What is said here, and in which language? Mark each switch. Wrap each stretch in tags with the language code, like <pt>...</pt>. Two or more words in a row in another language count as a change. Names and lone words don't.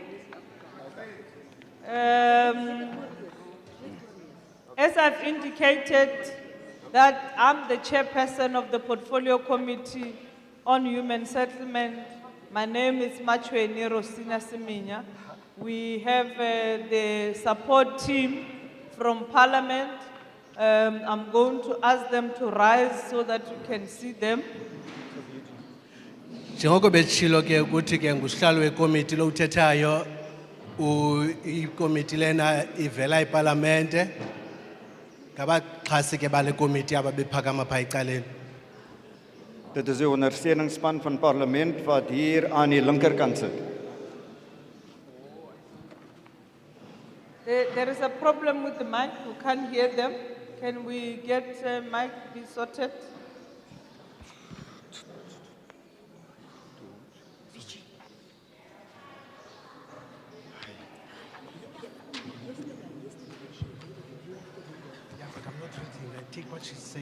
<en>As I've indicated, that I'm the chairperson of the Portfolio Committee on Human Settlement. My name is Machweni Rosina Siminya. We have the support team from Parliament. I'm going to ask them to rise so that you can see them.</en> <xh>Njengoko betshilo ke ukuthi ke ngusihlalo wekomiti lo uthethayo ikomiti lena ivela eParlamente ngabaxhasi ke bale komiti ababephakama pha ecaleni.</xh> <af>Dit is die ondersteuningsspan van parlement wat hier aan die linkerkant sit.</af> <en>There is a problem with the mic, we can't hear them. Can we get mic be sorted? Take what she's saying.</en>